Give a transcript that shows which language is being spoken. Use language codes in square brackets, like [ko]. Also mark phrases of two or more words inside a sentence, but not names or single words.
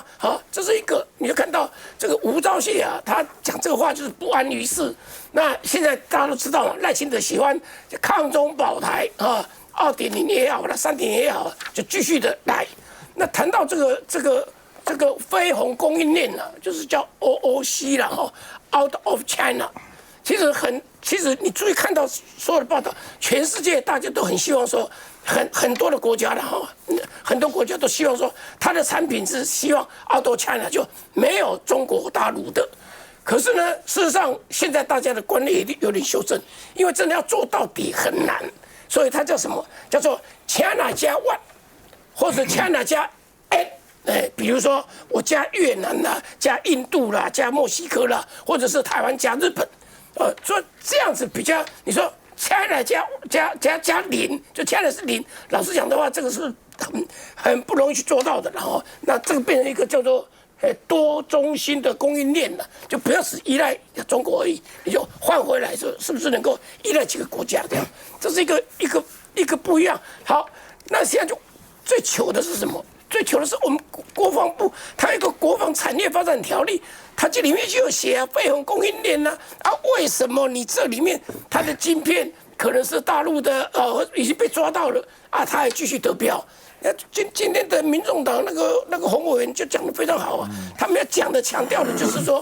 [zh] 好，這是一個，你就看到這個吳釗燮啊，他講這個話就是不安於世。那現在大家都知道了，賴清德喜歡抗中保台啊，2.0也好，那3.0也好，就繼續的來。那談到這個非鴻供應鏈啊，就是叫 OOC 啦，哈 ， [en] Out of China。 [zh] 其實你注意看到所有的報道，全世界大家都很希望說，很多的國家了哈，很多國家都希望說，它的產品是希望 [en] out of China [zh] 就沒有中國大陸的。可是呢，事實上現在大家的觀念有點修正，因為真的要做到底很難，所以它叫什麼？叫做 China 加 One，或者 China 加 N。比如說我加越南啦，加印度啦，加墨西哥啦，或者是台灣加日本。所以這樣子比較，你說 China 加0，就 China 是0。老實講的話，這個是很不容易去做到的。然後，那這個變成一個叫做多中心的供應鏈了，就不要只依賴中國而已，你就換回來說，是不是能夠依賴幾個國家這樣？這是一個不一樣。好，那現在就最糗的是什麼？最糗的是我們國防部，它有一個國防產業發展條例，它這裡面就有寫啊，廢洪供應鏈吶啊，為什麼你這裡面它的晶片可能是大陸的已經被抓到了啊，它還繼續得標？那今天的民眾黨那個洪委員就講得非常好啊，他們要講的強調的就是說。